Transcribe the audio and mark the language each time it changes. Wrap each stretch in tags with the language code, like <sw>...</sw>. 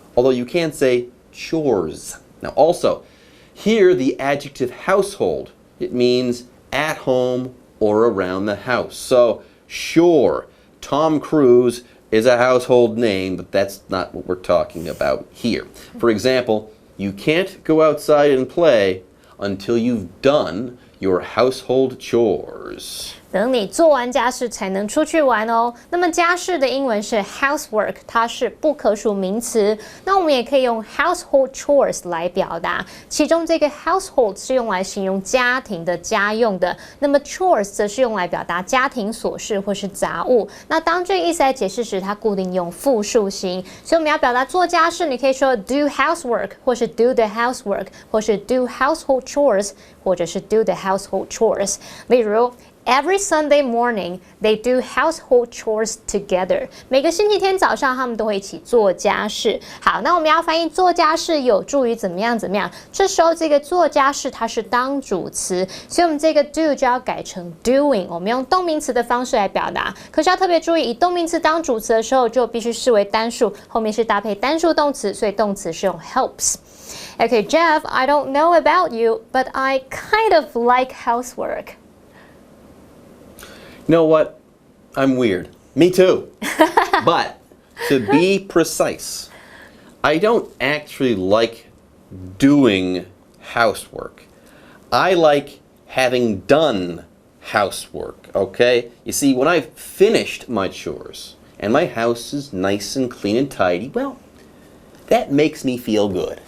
<en>Although you can say chores. Now also, here the adjective household, it means at home or around the house. So, sure, Tom Cruise is a household name, but that's not what we're talking about here. For example, you can't go outside and play until you've done your household chores.</en> <zh>等你做完家事才能出去玩哦。那么家事的英文是 housework， 它是不可数名词。那我们也可以用 household chores 来表达，其中这个 household 是用来形容家庭的家用的，那么 chores 则是用来表达家庭琐事或是杂物。那当这个意思来解释时，它固定用复数形，所以我们要表达做家事，你可以说 do housework， 或是 do the housework， 或是 do household chores， 或者是 do the household chores。</zh> <en>例如Every Sunday morning, they do household chores together.</en> <zh>每个星期天早上，他们都会一起做家事。好，那我们要翻译做家事有助于怎么样怎么样。这时候这个做家事它是当主词，所以我们这个 do 就要改成 doing。我们用动名词的方式来表达。可是要特别注意，以动名词当主词的时候，就必须视为单数，后面是搭配单数动词，所以动词是用 helps。</zh> <en>Okay, Jeff, I don't know about you, but I kind of like housework. You know what? I'm weird. Me too. But to be precise, I don't actually like doing housework. I like having done housework, okay? You see, when I've finished my chores and my house is nice and clean and tidy, well, that makes me feel good.</en>